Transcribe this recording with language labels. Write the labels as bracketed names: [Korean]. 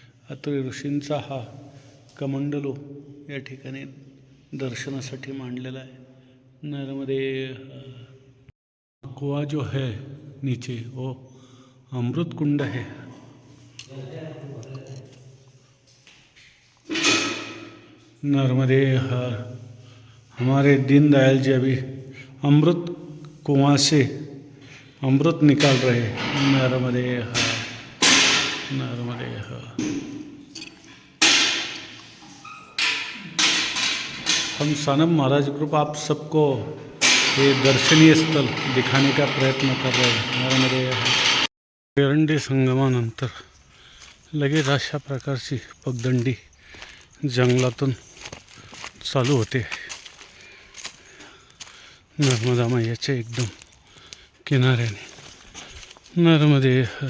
[Marathi] अत्री ऋषींचा हा कमंडलू या ठिकाणी दर्शनासाठी मांडलेला आहे. [Hindi] नर्मदे कुआ जो है नीचे वो अमृत कुंड है. नर्मदे हर. हमारे दीनदयाल जी अभी अमृत कुआं से अमृत निकाल रहे हैं. नर्मदे हर. नर्मदे हर. हम सानप महाराज ग्रुप आप सबको ये दर्शनीय स्थल दिखाने का प्रयत्न कर रहे हैं. नर्मदे हर. [Marathi] एरंडी संगमानंतर लगेच अशा प्रकारची पगदंडी जंगलातून चालू होते. नर्मदा मैयाच्या एकदम किनाऱ्याने. नर्मदे हर.